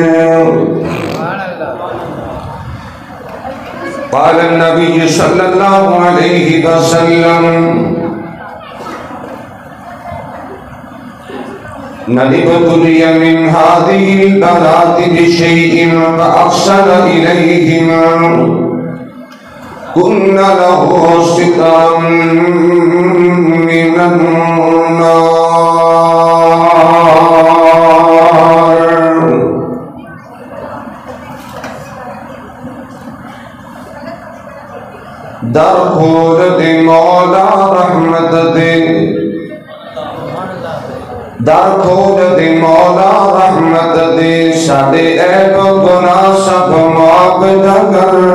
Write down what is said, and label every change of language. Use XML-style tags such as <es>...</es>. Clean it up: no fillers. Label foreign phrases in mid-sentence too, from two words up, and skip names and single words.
<ar>قال النبي صلى الله عليه وسلم من ابتلي من هذه البلاء بشيء فأحسن إليهما كن له سترا من النار.</ar> <pa>در کھول دے مولا رحمت دے, در کھول دے مولا رحمت دے, ساڈے عیب گناہ سب معاف کر.</pa>